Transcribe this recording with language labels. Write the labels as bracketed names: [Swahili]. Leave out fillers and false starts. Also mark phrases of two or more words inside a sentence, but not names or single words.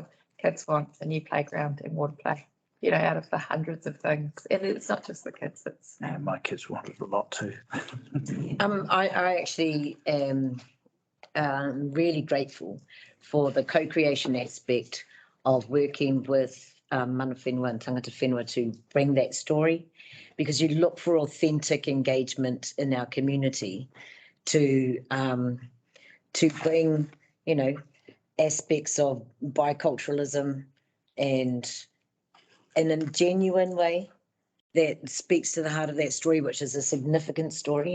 [English] Kids want a new playground and water play, you know, out of the hundreds of things. And it's not just the kids, it's. Yeah, my kids wanted a lot too. I actually am really grateful for the co-creation aspect of working with mana whenua and [Māori] tangata whenua [English] to bring that story, because you look for authentic engagement in our community to bring, you know, aspects of biculturalism and in a genuine way that speaks to the heart of that story, which is a significant story.